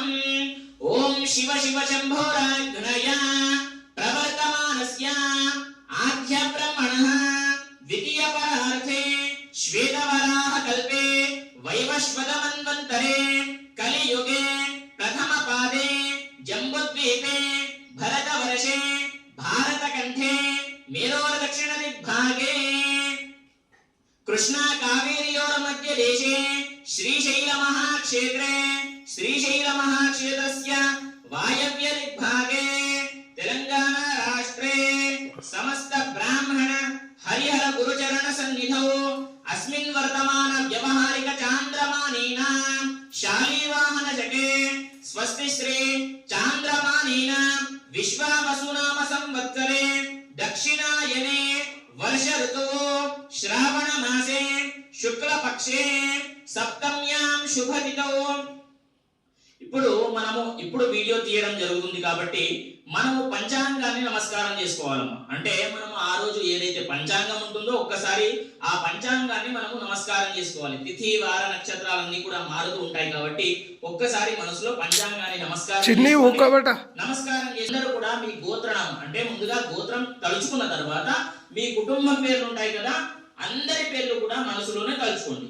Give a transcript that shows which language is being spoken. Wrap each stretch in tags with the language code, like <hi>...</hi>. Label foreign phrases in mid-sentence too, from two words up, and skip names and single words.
<sa>ओं शिव शिव शंभोराग्नय प्रवर्तमानस्य आद्य ब्रह्मणः द्वितीय परार्थे श्वेतवराह कल्पे वैवस्वतमन्वंतरे कलियुगे प्रथम पादे जंबुद्वीपे भरतवर्षे భారతకంఠే मेरोर दक्षिण दिग्भागे कृष्णा कावेर्योर मध्य देशे श्रीशैल महाक्षेत्रे श्रीशैल महाक्षेत्रस्य वायव्य दिग्भागे तेलंगाना राष्ट्रे समस्त ब्राह्मण हरिहर गुरुचरण सन्निधौ अस्मिन् वर्तमान व्यवहारिक चांद्रमानेन शालीवाहन जगे स्वस्ति श्री चांद्रमानेन विश्वावसुनाम संवत्सरे दक्षिणायने वर्ष ऋतुः श्रावण मासे शुक्ल पक्षे सप्तम्यां शुभ तिथौ</sa> <te>ఇప్పుడు వీడియో తీయడం జరుగుతుంది కాబట్టి మనము పంచాంగాన్ని నమస్కారం చేసుకోవాలమ్మా. అంటే మనము ఆ రోజు ఏదైతే పంచాంగం ఉంటుందో ఒక్కసారి ఆ పంచాంగాన్ని మనము నమస్కారం చేసుకోవాలి. తిథి వార నక్షత్రాలన్నీ కూడా మారుతూ ఉంటాయి కాబట్టి ఒక్కసారి మనసులో పంచాంగాన్ని నమస్కారం చేసినారు కూడా మీ గోత్రనామం అంటే ముందుగా గోత్రం తలుచుకున్న తర్వాత మీ కుటుంబం పేర్లు ఉంటాయి కదా, అందరి పేర్లు కూడా మనసులోనే తలుచుకోండి.</te>